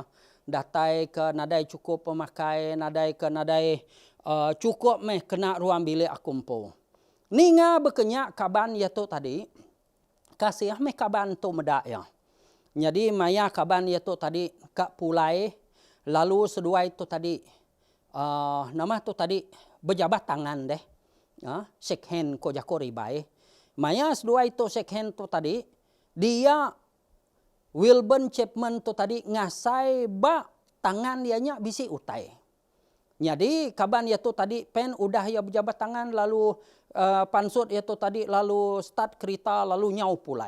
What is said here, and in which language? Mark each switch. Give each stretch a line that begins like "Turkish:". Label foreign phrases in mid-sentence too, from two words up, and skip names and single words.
Iban: Datai ke nadai cukup pemakai, nadai ke nadai cukup meh kena ruang bilik akumpo. Ninga berkenyak kaban yaitu tadi, kasih meh kaban tu medak ya. Jadi maya kaban yaitu tadi kak pulai, lalu sedua itu tadi, nama tu tadi berjabat tangan deh,
English: shake hand
Iban: ko jako ribai. Maya sedua itu
English: shake hand
Iban: tu tadi, dia Wilben Chapman tu tadi ngasai ba tangan dianya bisi utai. Jadi kaban ya tu tadi pen udah ya berjabat tangan lalu pansut ya tu tadi lalu start kereta lalu nyau pulai.